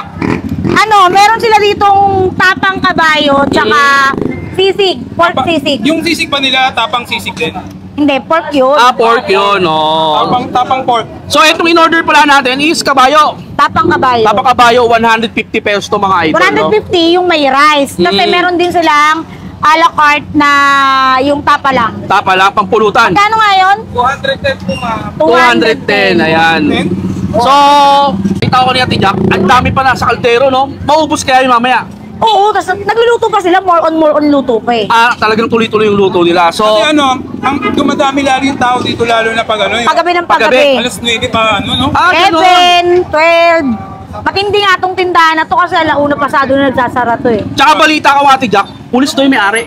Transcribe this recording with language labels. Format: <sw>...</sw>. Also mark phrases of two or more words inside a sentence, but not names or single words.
<tl>Ano, meron sila ditong tapang kabayo, tsaka sisig, pork sisig. Yung sisig pa nila, tapang sisig din. Hindi, pork yun. Ah, pork yun, oh. Tapang pork. So, itong in-order pala natin is kabayo. Tapang kabayo. Tapos kabayo, 150 pesos to mga idol, no? 150 yung may rice. Kasi meron din silang a la carte na yung tapa lang. Tapa lang, pampulutan. Kano nga yun? 210 po ma. 210, ayan. So, kita ko ni Ate Jack, ang dami pa nasa kaldero, no? Maubos kaya yun mamaya. Oo, tapos nagluluto pa sila,</tl> <en>more on</en> <tl>luto pa eh. Ah, talagang tuloy-tuloy yung luto nila. So, Kasi ang dumadami lalo yung tao dito, lalo na pag ano, yung Paggabi ng Paggabi. paggabi. alas 9 pa ano, no? ah, ganun. 11, 12. Matindi nga tong tindahan na to kasi alauna pasado na nagsasara to eh. Tsaka balita ko, Ate Jack, pulis to yung may-ari.</tl>